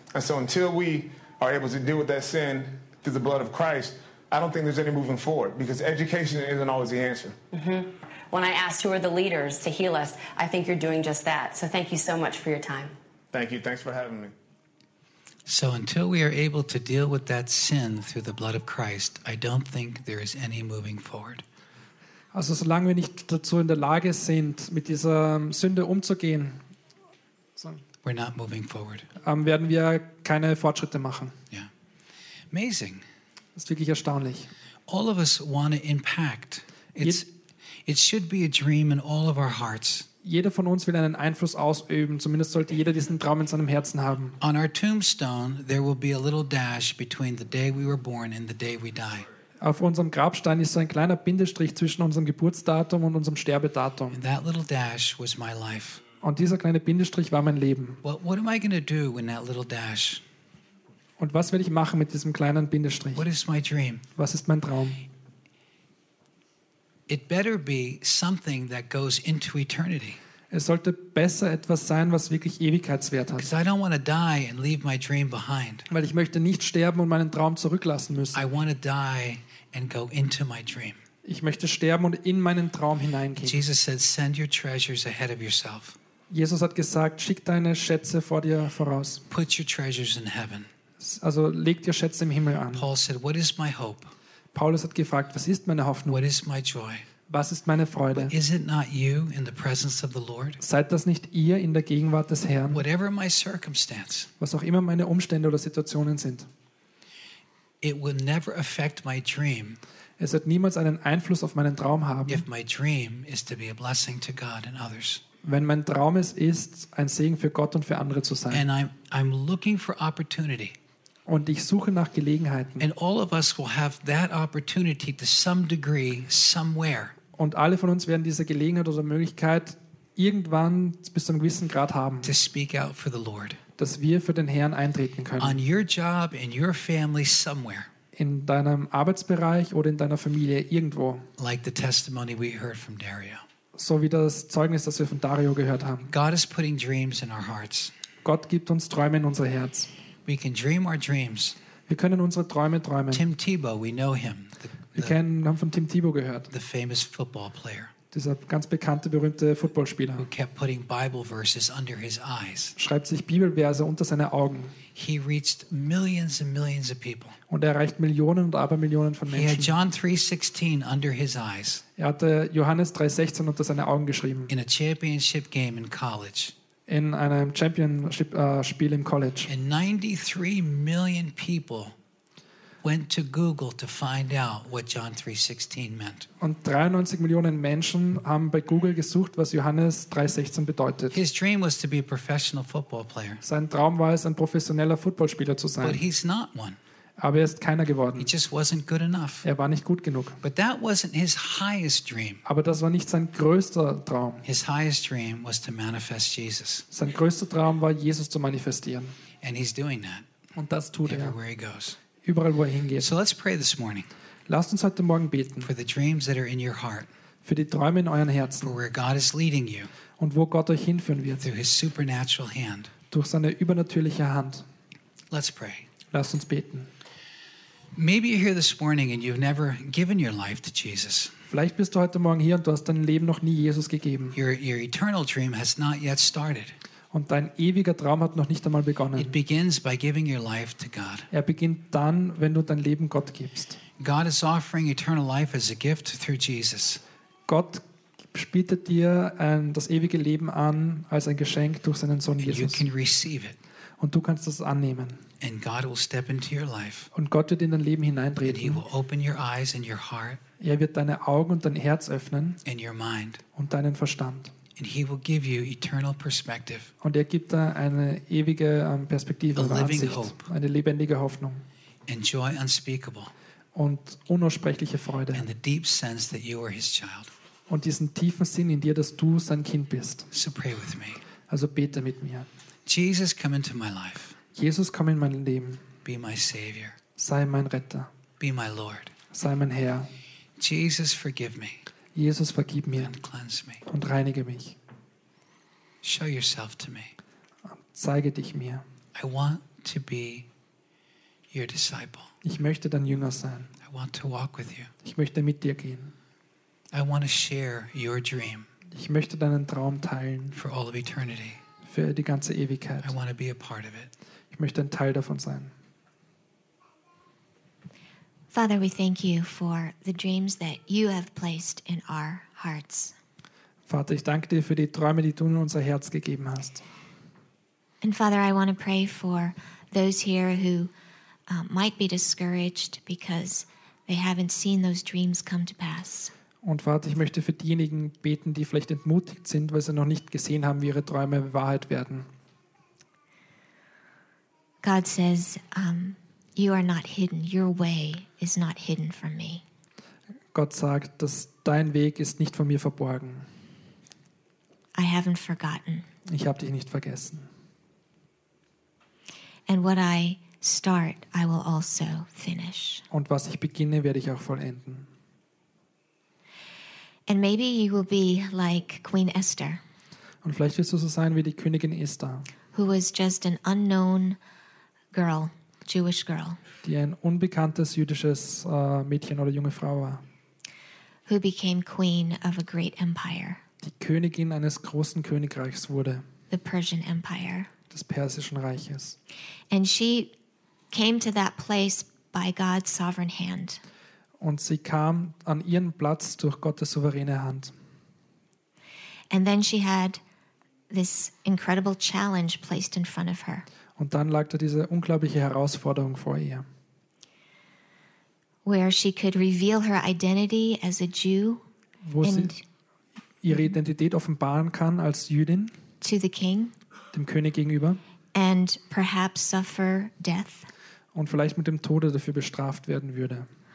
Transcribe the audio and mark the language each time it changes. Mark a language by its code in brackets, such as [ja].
[en] And so until we are able to deal with that sin through the blood of Christ, I don't think there's any moving forward because education isn't always the answer. Mm-hmm. When I asked who are the leaders to heal us, I think you're doing just that. So thank you so much for your time. Thank you. Thanks for having me. So until we are able to deal with that sin through the blood of Christ, I don't think there is any moving forward. [de] Also solange wir nicht dazu in der Lage sind, mit dieser Sünde umzugehen, [en] we're not moving forward. [de] Werden wir keine Fortschritte machen. [en] Yeah. Amazing. [de] Das ist wirklich erstaunlich. [en] All of us want to impact. It should be a dream in all of our hearts. [de] Jeder von uns will einen Einfluss ausüben. Zumindest sollte jeder diesen Traum in seinem Herzen haben. [en] On our tombstone, there will be a little dash between the day we were born and the day we die. [de] Auf unserem Grabstein ist so ein kleiner Bindestrich zwischen unserem Geburtsdatum und unserem Sterbedatum. [en] And that little dash was my life. [de] Und dieser kleine Bindestrich war mein Leben. [en] What am I going to do when that little dash? [de] Und was will ich machen mit diesem kleinen Bindestrich? [en] What is my dream? [de] Was ist mein Traum? [en] It better be something that goes into eternity. [de] Es sollte besser etwas sein, was wirklich Ewigkeitswert hat. [en] Because I don't want to die and leave my dream behind. [de] Weil ich möchte nicht sterben und meinen Traum zurücklassen müssen. [en] I want to die and go into my dream. [de] Ich möchte sterben und in meinen Traum hineingehen. [en] Jesus said, send your treasures ahead of yourself. [de] Jesus hat gesagt, schick deine Schätze vor dir voraus. [en] Put your treasures in heaven. [de] Also leg dir Schätze im Himmel an. [en] Paul said, what is my hope? [de] Paulus hat gefragt, was ist meine Hoffnung? [en] What is my joy? [de] Was ist meine Freude? [en] But is it not you in the presence of the Lord? [de] Seid das nicht ihr in der Gegenwart des Herrn? [en] Whatever my circumstance, [de] was auch immer meine Umstände oder Situationen sind. [en] It will never affect my dream. [de] Es wird niemals einen Einfluss auf meinen Traum haben. [en] If my dream is to be a blessing to God and others. [de] Wenn mein Traum es ist, ein Segen für Gott und für andere zu sein. [en] And I'm looking for opportunity. [de] Und ich suche nach Gelegenheiten. [en] And all of us will have that opportunity to some degree somewhere. [de] Und alle von uns werden diese Gelegenheit oder Möglichkeit irgendwann bis zu einem gewissen Grad haben. [en] To speak out for the Lord. [de] Dass wir für den Herrn eintreten können. [en] On your job, in your family, somewhere. [de] In deinem Arbeitsbereich oder in deiner Familie irgendwo. [en] Like the testimony we heard from Dario. [de] So wie das Zeugnis, das wir von Dario gehört haben. [en] God is putting dreams in our hearts. [de] Gott gibt uns Träume in unser Herz. [en] We can dream our dreams. [de] Wir können unsere Träume träumen. [en] Tim Tebow, we know him. [de] Haben von Tim Tebow gehört. [en] The famous football player. [de] Dieser ganz bekannte, berühmte Footballspieler. [en] Who kept putting Bible verses under his eyes. [de] Schreibt sich Bibelverse unter seine Augen. [en] He reached millions and millions of people. [de] Und er erreicht Millionen und Abermillionen von Menschen. [en] He had John 3:16 under his eyes. [de] Er hatte Johannes 3:16 unter seine Augen geschrieben. [en] In a championship game in college. [de] In einem Championship-Spiel im College. [en] And 93 million people went to Google to find out what John 3:16 meant. [de] Und 93 Millionen Menschen haben bei Google gesucht, was Johannes 3:16 bedeutet. [en] His dream was to be a professional football player. [de] Sein Traum war es, ein professioneller Footballspieler zu sein. [en] But he's not one. [de] Aber er ist keiner geworden. [en] He just wasn't good enough. [de] Er war nicht gut genug. [en] But that wasn't his highest dream. [de] Aber das war nicht sein größter Traum. [en] His highest dream was to manifest Jesus. [de] Sein größter Traum war, Jesus zu manifestieren. [en] And he's doing that. [de] Und das tut er. [en] Everywhere he goes. [de] Überall, wo er hingeht. [en] So let's pray this morning. [de] Lasst uns heute Morgen beten. [en] For the dreams that are in your heart. [de] Für die Träume in euren Herzen. [en] For where God is leading you. [de] Und wo Gott euch hinführen wird. [en] Through his supernatural hand. [de] Durch seine übernatürliche Hand. [en] Let's pray. [de] Lasst uns beten. [en] Maybe you're here this morning and you've never given your life to Jesus. [de] Vielleicht bist du heute Morgen hier und du hast dein Leben noch nie Jesus gegeben. [en] Your eternal dream has not yet started. [de] Und dein ewiger Traum hat noch nicht einmal begonnen. [en] It begins by giving your life to God. [de] Er beginnt dann, wenn du dein Leben Gott gibst. [en] God is offering eternal life as a gift through Jesus. [de] Gott bietet dir das ewige Leben an als ein Geschenk durch seinen Sohn Jesus. [en] You can receive it. [de] Und du kannst das annehmen. [en] And God will step into your life. [de] Und Gott wird in dein Leben hineintreten. [en] And he will open your eyes and your heart. [de] Er wird deine Augen und dein Herz öffnen. [en] And your mind. [de] Und deinen Verstand. [en] And he will give you eternal perspective. [de] Und er gibt dir eine ewige Perspektive, [en] a living hope. [de] Eine lebendige Hoffnung. [en] And joy unspeakable. [de] Und unaussprechliche Freude. [en] And the deep sense that you are his child. [de] Und diesen tiefen Sinn in dir, dass du sein Kind bist. [en] So pray with me. [de] Also bete mit mir. [en] Jesus, come into my life. [de] Jesus, komm in mein Leben. [en] Be my Savior. [de] Sei mein Retter. [en] Be my Lord. [de] Sei mein Herr. [en] Jesus, forgive me. [de] Jesus, vergib mir. [en] And cleanse me. [de] Und reinige mich. [en] Show yourself to me. [de] Zeige dich mir. [en] I want to be your disciple. [de] Ich möchte dein Jünger sein. [en] I want to walk with you. [de] Ich möchte mit dir gehen. [en] I want to share your dream. [de] Ich möchte deinen Traum teilen. [en] For all of eternity. [de] Für die ganze Ewigkeit. [en] I want to be a part of it. [de] Ich möchte ein Teil davon sein. [en] Father, we thank you for the dreams that you have placed in our hearts. [de] Vater, ich danke dir für die Träume, die du in unser Herz gegeben hast. [en] And Father, I want to pray for those here who might be discouraged because they haven't seen those dreams come to pass. [de] Und Vater, ich möchte für diejenigen beten, die vielleicht entmutigt sind, weil sie noch nicht gesehen haben, wie ihre Träume Wahrheit werden. [en] God says, you are not hidden. Your way is not hidden from me. [de] Gott sagt, dass dein Weg ist nicht von mir verborgen. [en] I haven't forgotten. [de] Ich habe dich nicht vergessen. [en] And what I start, I will also finish. [de] Und was ich beginne, werde ich auch vollenden. [en] And maybe you will be like Queen Esther. [de] Und vielleicht wirst du so sein wie die Königin Esther. [en] Who was just an unknown girl, Jewish girl. [de] Die ein unbekanntes jüdisches Mädchen oder junge Frau war. [en] Who became queen of a great empire. [de] Die Königin eines großen Königreichs wurde. [en] The Persian Empire. [de] Des Persischen Reiches. [en] And she came to that place by God's sovereign hand. [de] Und sie kam an ihren Platz durch Gottes souveräne Hand. [en] And then she had this incredible challenge placed in front of her. [de] Und dann lag da diese unglaubliche Herausforderung vor ihr. [en] Where she could reveal her identity as a Jew. [de] Wo sie ihre Identität offenbaren kann als Jüdin. [en] To the king. [de] Dem König gegenüber. [en] And perhaps suffer death. [de] Und vielleicht mit dem Tode dafür bestraft werden würde.